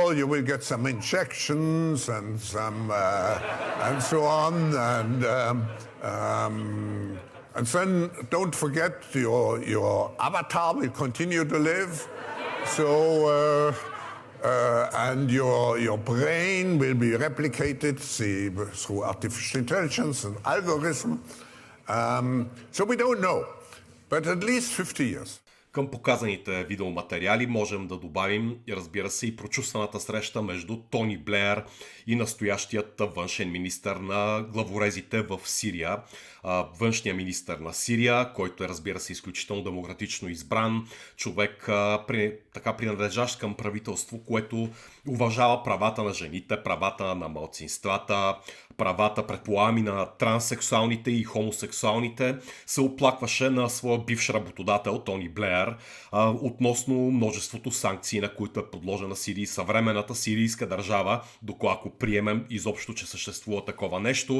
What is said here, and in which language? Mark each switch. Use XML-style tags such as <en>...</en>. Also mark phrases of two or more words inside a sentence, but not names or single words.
<en>You will get some injections and some and so on, and then don't forget your avatar will continue to live. So. And your brain will be replicated through artificial intelligence and algorithm. So we don't know, but at least 50 years.</en> <bg>Към показаните видеоматериали можем да добавим, разбира се, и прочувствената среща между Тони Блеер и настоящият външен министър на главорезите в Сирия. Външният министър на Сирия, който е, разбира се, изключително демократично избран, човек така принадлежащ към правителство, което уважава правата на жените, правата на малцинствата, правата, предполагам, и на транссексуалните и хомосексуалните, се оплакваше на своя бивш работодател Тони Блеер относно множеството санкции, на които е подложена Сирия, съвременната сирийска държава, докато приемем изобщо, че съществува такова нещо.</bg>